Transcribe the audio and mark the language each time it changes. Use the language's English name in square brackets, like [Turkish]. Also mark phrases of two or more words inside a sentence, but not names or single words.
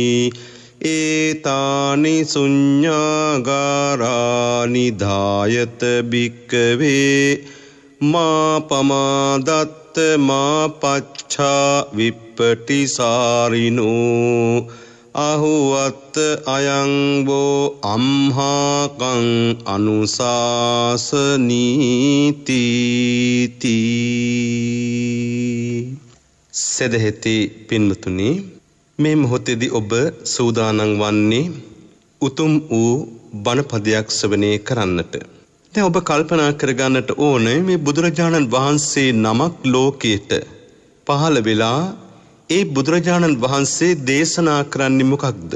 [Pali] एतानि शून्यागाराणि धायत भिक्खवे मा पमादत्त मा पच्छा विप्पटिसारिणो अहुवत् अयं वो अम्हाकं अनुशासनीति [Sinhala] සදහෙති පින්වතුනි මේ මොහොතේදී ඔබ සූදානම් වන්නේ උතුම් වූ බණපදයක් ශ්‍රවණය කරන්නට. දැන් ඔබ කල්පනා කරගන්නට ඕනේ මේ බුදුරජාණන් වහන්සේ නමක් ලෝකයට පහළ වෙලා ඒ බුදුරජාණන් වහන්සේ දේශනා කරන්නේ මොකක්ද?